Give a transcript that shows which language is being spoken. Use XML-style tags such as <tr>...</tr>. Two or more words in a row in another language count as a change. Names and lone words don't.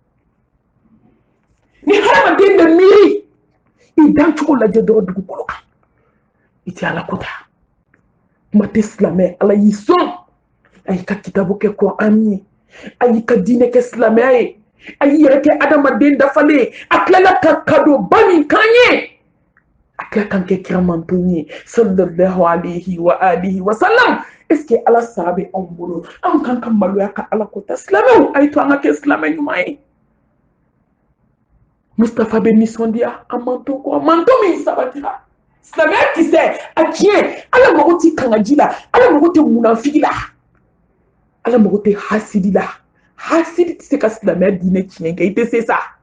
<bm>ni hadamaden bɛ miiri i dancogo lajɛ dɔrɔn dugukolo kan i tɛ ala ko ta kuma tɛ silamɛ ala y'i sɔn a y'i ka kitabu kɛ Kuran ye a y'i ka diinɛ kɛ silamɛya ye a y'i yɛrɛ kɛ adamaden dafalen ye a tilala ka kadoba min k'an ye a tila kan kɛ kira manton ye</bm> <ar>صلى الله عليه وعلى آله وسلم</ar> <fr>est-ce que</fr> <bm>ala sara bɛ anw bolo anw kan ka maloya ka ala ko ta silamɛw a ye to an ka kɛ silamɛ ɲuman ye Mustafa bɛ nisɔndiya a manton kɔ manton min sabatira silamɛya kisɛ a tiɲɛ ala mago tɛ kangaji la ala mago tɛ munafigi la ala mago tɛ hasidi la hasidi tɛ se ka silamɛya diinɛ tiɲɛ kɛ i tɛ se sa</bm>